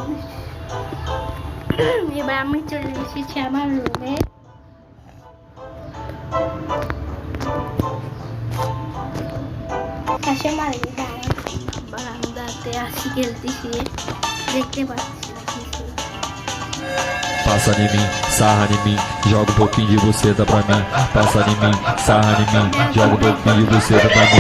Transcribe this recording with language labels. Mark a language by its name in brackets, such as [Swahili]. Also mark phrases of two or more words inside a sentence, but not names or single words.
[Bangla] এবার আমি চলে এসেছি আমার রুমে। পাশে মারি বারান্দাতে আসি খেলতেছি, দেখতে পাচ্ছি না কিছু। [Portuguese] Passa em mim, sarra em mim, joga um pouquinho de buceta pra mim. Passa em mim, sarra em mim, joga um pouquinho de buceta pra mim.